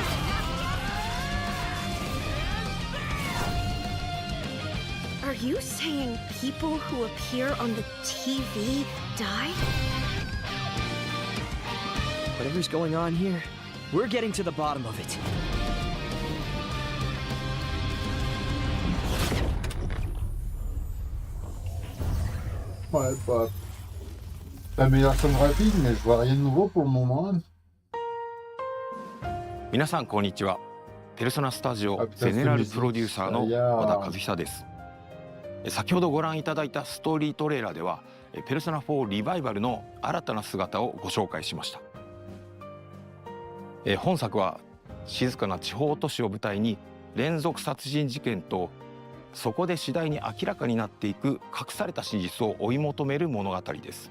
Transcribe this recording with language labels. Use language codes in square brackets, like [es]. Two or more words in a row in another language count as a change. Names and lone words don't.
[en] Are you saying people who appear on the TV died? Whatever's going on here, we're getting to the bottom of it. [fr] Ouais, pas la meilleure somme rapide, mais je vois rien de nouveau pour le moment. [ja] 皆さんこんにちは。ペルソナスタジオゼネラルプロデューサーの和田和久です。先ほどご覧いただいたストーリートレーラーではペルソナ4リバイバルの新たな姿をご紹介しました。本作は静かな地方都市を舞台に連続殺人事件とそこで次第に明らかになっていく隠された真実を追い求める物語です。